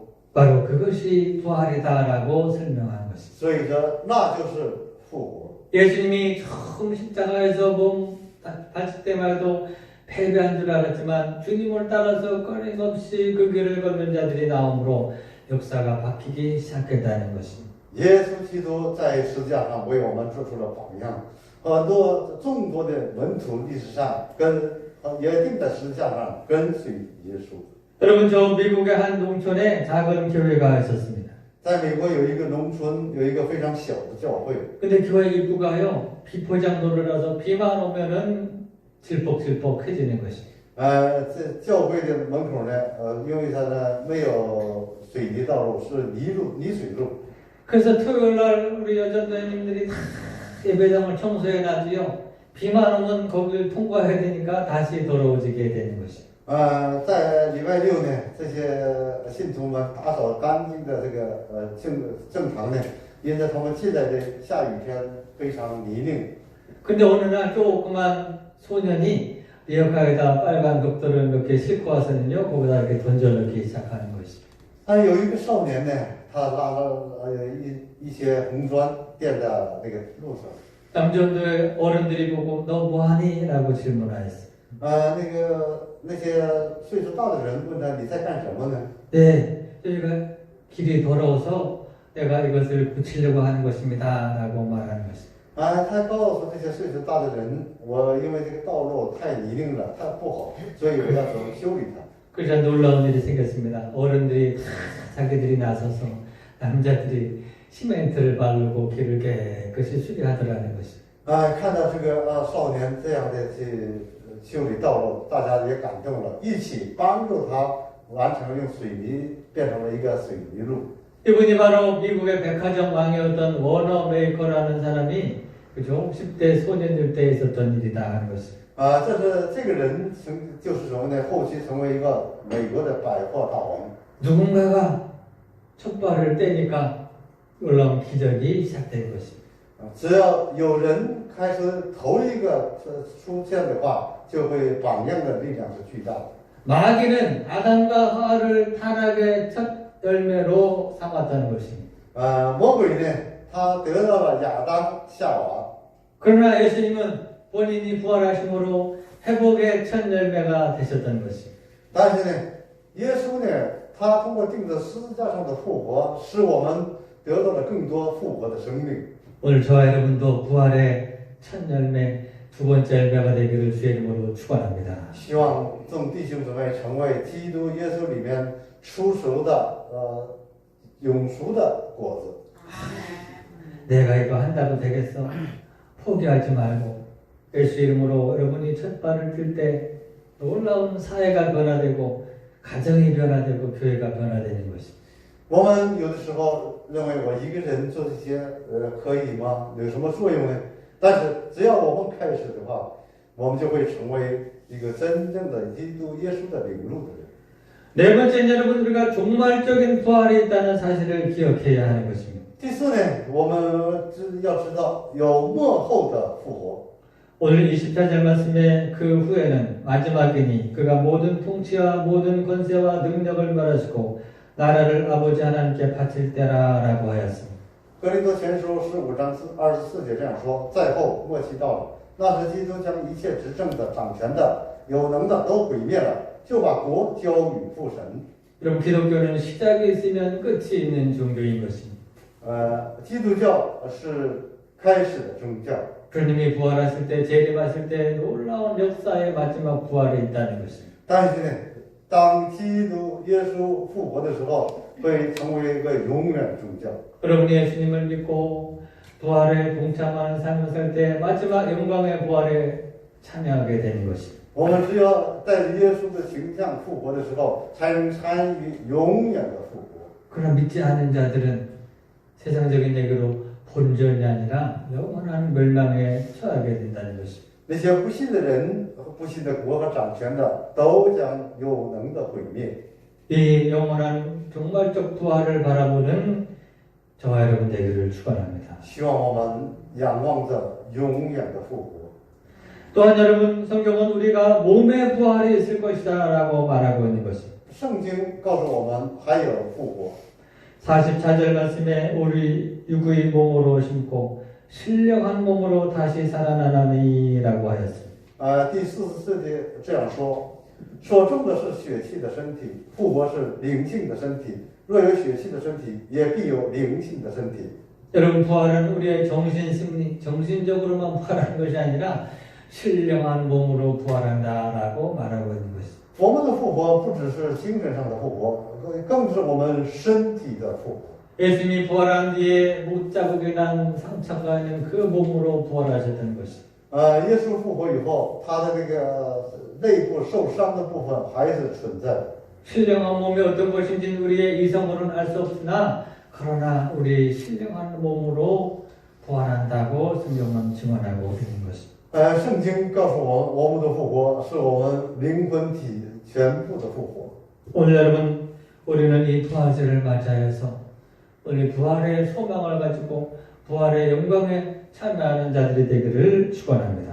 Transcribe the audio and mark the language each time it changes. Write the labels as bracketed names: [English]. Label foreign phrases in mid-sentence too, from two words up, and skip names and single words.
[Korean] 바로 그것이 부활이다라고 설명한 것입니다. [Chinese] 所以说，那就是复活。 [Korean] 예수님이 처음 십자가에서 몸 다칠 때만 해도 패배한 줄 알았지만 주님을 따라서 끊임없이 그 길을 걷는 자들이 나오므로 역사가 바뀌기 시작했다는 것입니다. [Chinese] 耶稣基督在十字架上为我们做出了榜样，众多的门徒历史上也定在十字架上跟随耶稣。 [Korean] 여러분, 저 미국의 한 농촌에 작은 교회가 있었습니다. [Chinese] 在美国有一个农村，有一个非常小的教会。 [Korean] 근데 교회 입구가요, 비포장도로라서 비만 오면은 질퍽질퍽해지는 것입니다. [Chinese] 这教会的门口呢，因为它呢没有水泥道路，是泥水路。 [Korean] 그래서 토요일 날 우리 여전도님들이 예배당을 청소해 놔도요, 비만 오면 거기를 통과해야 되니까 다시 더러워지게 되는 것입니다. [Chinese] 在礼拜六呢，这些信徒们打扫干净的这个正常呢，因为他们现在的下雨天非常泥泞。 [Korean] 근데 어느 날 조그만 소년이 리어카에다 빨간 독도를 몇 개 싣고 와서는요, 거기다 이렇게 던져넣기 시작하는 것입니다. [Chinese] 有一个少年呢，他拉了一些红砖垫在那个路上。 [Korean] 남전도의 어른들이 보고 너 뭐하니? 라고 질문하였어요. [Chinese] 那些岁数大的人问他你在干什么呢？ [Korean] 네, 저희가 길이 더러워서 내가 이것을 고치려고 하는 것입니다. 라고 말하는 것입니다. [Chinese] 他告诉这些岁数大的人，我因为这个道路太泥泞了，太不好，所以我要怎么修理它。 [Korean] 그러자 놀라운 일이 생겼습니다. 어른들이 다 자기들이 나서서 남자들이 시멘트를 바르고 길을 깨끗이 수리하더라는 것입니다. [Chinese] 看到这个少年这样的去修理道路，大家也感动了，一起帮助他完成用水泥变成了一个水泥路。 [Korean] 이분이 바로 미국의 백화점 왕이었던 워너 메이커라는 사람이 그죠? 10대 소년일 때 있었던 일이다 하는 것입니다. [Chinese] 这个人就是什么呢？后期成为一个美国的百货大王。 [Korean] 누군가가 촉발을 떼니까 놀라운 기적이 시작된 것입니다. [Chinese] 只要有人开始头一个出现的话，就会榜样的力量是巨大的。 [Korean] 마귀는 아담과 하와를 타락의 첫 열매로 삼았다는 것입니다. [Chinese] 魔鬼呢，他得到了亚当、夏娃， [Korean] 그러나 예수님은 본인이 부활하심으로 회복의 첫 열매가 되셨다는 것입니다. [Chinese] 但是呢，耶稣呢，他通过钉在十字架上的复活，使我们得到了更多复活的生命。 [Korean] 오늘 저와 여러분도 부활의 첫 열매, 두 번째 열매가 되기를 주의 이름으로 축원합니다. [Chinese] 希望众弟兄姊妹成为基督耶稣里面出熟的永熟的果子。 [Korean] 내가 이거 한다고 되겠어? 포기하지 말고 예수 이름으로 여러분이 첫 발을 뛸 때 놀라운 사회가 변화되고 가정이 변화되고 교회가 변화되는 것입니다. [Chinese] 我们有的时候认为我一个人做这些可以吗？有什么作用呢？但是只要我们开始的话，我们就会成为一个真正的基督耶稣的领路的人。 [Korean] 네 번째는 여러분 우리가 종말적인 부활이 있다는 사실을 기억해야 하는 것입니다. [Chinese] 第四呢，我们要知道有末后的复活。 [Korean] 오늘 24절 말씀에 그 후에는 마지막이니 그가 모든 통치와 모든 권세와 능력을 멸하시고 나라를 아버지 하나님께 바칠 때라 라고 하였습니다. [Chinese] 哥林多前书15章24节这样说：在后末期到了，那时基督将一切执政的、掌权的、有能的都毁灭了，就把国交与父神。 [Korean] 여러분 기독교는 시작이 있으면 끝이 있는 종교인 것입니다. [Chinese] 基督教是开始的宗教。 [Korean] 주님이 부활하실 때 재림하실 때 놀라운 역사의 마지막 부활이 있다는 것입니다. [Chinese] 但是呢，当基督耶稣复活的时候，会成为一个永远宗教。 [Korean] 여러분이 예수님을 믿고 부활에 동참하는 삶을 살 때 마지막 영광의 부활에 참여하게 되는 것입니다. [Chinese] 我们只有带着耶稣的形象复活的时候，才能参与永远的复活。 [Korean] 그러나 믿지 않는 자들은 세상적인 얘기로 본전이 아니라 영원한 멸망에 처하게 된다는 것입니다. [Chinese] 那些不信的人和不信的国和掌权的，都将有能的毁灭。 [Korean] 이 영원한 종말적 부활을 바라보는 저와 여러분 되기를 축원합니다. [Chinese] 希望我们仰望着永远的复活。 [Korean] 또한 여러분 성경은 우리가 몸의 부활이 있을 것이다 라고 말하고 있는 것입니다. [Chinese] 圣经告诉我们还有复活。 [Korean] 44절 말씀에 우리 육의 몸으로 심고 신령한 몸으로 다시 살아나나니 라고 하였습니다. [Chinese] 第44节这样说：所种的是血气的身体，复活是灵性的身体。若有血气的身体，也必有灵性的身体。 [Korean] 여러분 부활은 우리의 정신 심리, 정신적으로만 부활하는 것이 아니라 신령한 몸으로 부활한다라고 말하고 있는 것입니다. [Chinese] 我们的复活不只是精神上的复活，更是我们身体的复活。 [Korean] 예수님이 부활한 뒤에 못자국이 난 상처가 있는 그 몸으로 부활하셨다는 것입니다. [Chinese] 耶稣复活以后，他的这个内部受伤的部分还是存在的。 [Korean] 신령한 몸이 어떤 것인지는 우리의 이성으로는 알 수 없으나 그러나 우리 신령한 몸으로 부활한다고 성경은 증언하고 있는 것입니다. [Chinese] 圣经告诉我们的复活是我们灵魂体全部的复活。 [Korean] 오늘 여러분 우리는 이 부활절을 맞이하여서 우리 부활의 소망을 가지고 부활의 영광에 참여하는 자들이 되기를 축원합니다.